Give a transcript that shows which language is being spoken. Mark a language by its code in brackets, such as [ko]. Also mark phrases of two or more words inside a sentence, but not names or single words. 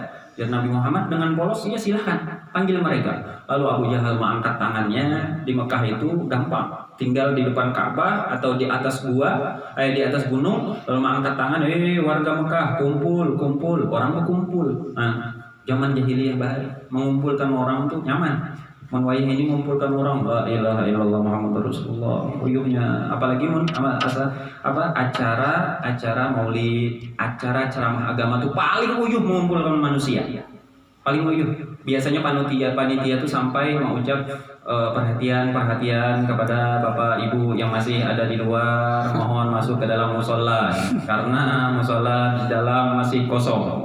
[id] Dan Nabi Muhammad dengan polos, ya silahkan, panggil mereka. Lalu Abu Jahal mengangkat tangannya. Di Mekah itu gampang, tinggal di depan Ka'bah atau di atas di atas gunung, lalu mengangkat tangan, warga Mekah, kumpul, orang berkumpul. Nah, zaman jahiliyah bahari, mengumpulkan orang tuh nyaman. Menwayah ini mengumpulkan orang, [ar] لا إله إلا الله محمد رسول الله. [id] Uyuhnya, apalagi acara maulid, acara ceramah agama tuh paling uyuh mengumpulkan manusia. Paling uyuh. Biasanya panitia tuh sampai mengucap perhatian kepada bapak ibu yang masih ada di luar, mohon masuk ke dalam musola karena musola di dalam masih kosong.